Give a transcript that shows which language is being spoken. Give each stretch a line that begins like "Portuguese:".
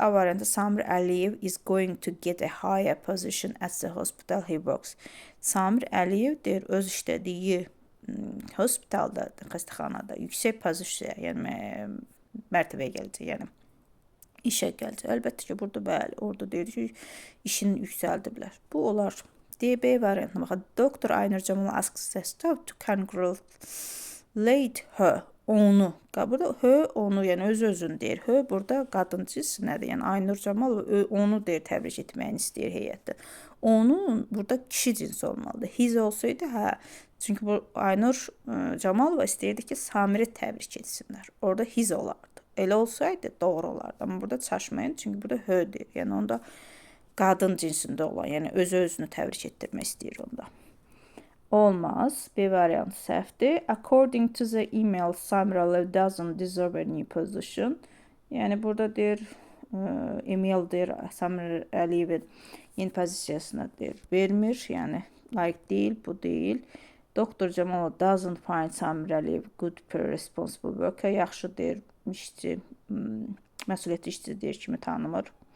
Azerbaijani: A variantı
English: Samir Əliyev is going to get a higher position at the hospital he works.
Azerbaijani: Samir Əliyev deyir, öz işlədiyi hospitalda, xəstəxanada yüksək pozisiya, yəni mərtəbəyə gələcək, yəni işə gələcək. Əlbəttə ki, burada bəli, orada deyir ki, işini yüksəldiblər. Bu olar. DB variantına baxaq. Dr.
English: Aynur Cemalova asks the staff to congratulate her.
Azerbaijani: Onu. Burada onu, yəni öz-özünü deyir. Burada qadın cinsi nədir? Yəni Aynur Cemalova onu deyir, təbrik etməyini istəyir heyətdə. Onun burada kişi cinsi olmalıdır. His olsaydı, çünki bu Aynur Cemalova istəyirdi ki, Samiri təbrik etsinlər. Orada his olardı. Elə olsaydı doğru olardı. Amma burada çaşmayın, çünki burada deyir. Yəni onda qadın cinsində olan, yəni öz-özünü təbrik etdirmək istəyir onda. Olmaz. B variantı səhvdir.
English: According to the email, Samir Aliyev doesn't deserve a new position.
Azerbaijani: Yəni burada deyir Emil deyir Samir Əliyevin yeni pozisiyasına deyir vermir, yəni layiq deyil, bu deyil.
English: Doktor Camalov doesn't find Samir Əliyev good per responsible worker.
Azerbaijani: Yaxşı deyir, işçi, məsuliyyətli işçi deyir kimi tanımır.